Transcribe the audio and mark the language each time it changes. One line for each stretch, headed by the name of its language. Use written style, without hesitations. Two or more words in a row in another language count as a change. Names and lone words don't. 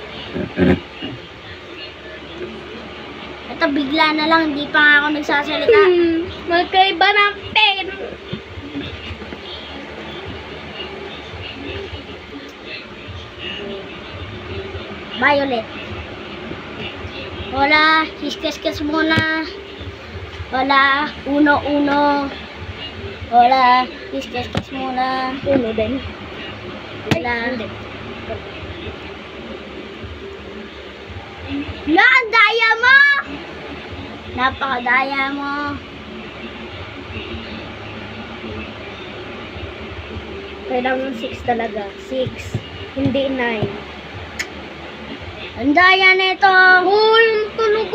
Filipino: Ito bigla na lang, hindi pa nga ako nagsasalita. Magkaiba ng pen. Violet. Hola, kiss muna.
Spanish: Hola, uno.
Filipino: Hola, kiss muna. Uno din.
Spanish: Hola. La,
Filipino: ang daya mo! Napakadaya mo. Kailangan 6 talaga. 6. Hindi 9. Ang daya nito. Yung talaga.